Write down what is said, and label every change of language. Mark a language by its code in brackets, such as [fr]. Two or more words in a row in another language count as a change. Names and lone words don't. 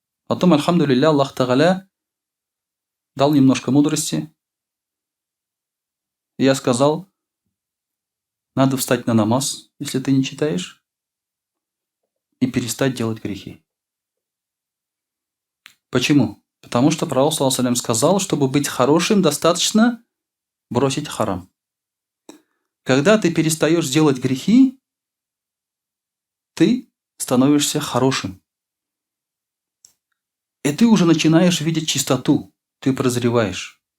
[ru] Потом, альхамдулилля, Аллах Тааля дал немножко мудрости. И я сказал, надо встать на намаз, если ты не читаешь, и перестать делать грехи. Почему? Потому что Пророк [ar] صلى الله عليه وسلم [ru] сказал, чтобы быть хорошим, достаточно бросить харам. Когда ты перестаешь делать грехи, ты становишься хорошим. И ты уже начинаешь видеть чистоту, ты прозреваешь.